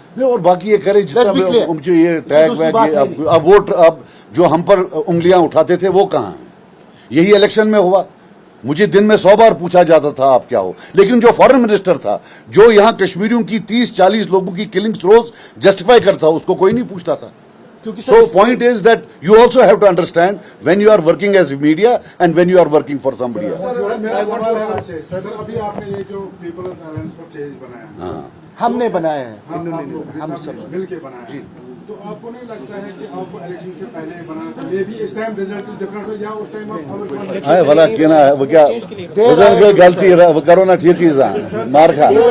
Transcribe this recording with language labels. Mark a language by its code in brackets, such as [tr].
[hi] नहीं, और बाकी ये करें जितना मुझे ये टैग वैग अब वोट अब जो हम पर उंगलियां उठाते थे वो कहाँ हैं? यही इलेक्शन में हुआ। मुझे दिन में 100 बार पूछा जाता था आप क्या हो, लेकिन जो फॉरेन मिनिस्टर था जो यहाँ कश्मीरियों की 30-40 लोगों की किलिंग्स रोज जस्टिफाई करता उसको कोई नहीं पूछता था। [en] So point is that you also have to understand when you are working as media and when you are working for somebody else. [hi] Sir मेरा सवाल है आपसे, सर अभी आपने ये जो पीपल्स अलायंस फॉर चेंज बनाया है, हमने बनाया है, हम सब मिल के बनाया जी, तो आपको नहीं लगता है कि आपको इलेक्शन से पहले बनाना था? ये भी इस टाइम रिजल्ट डिफरेंट हो या उस टाइम आप है भला कहना है वो क्या रिजल्ट की गलती है वो करो ना ठीक ही मार खा।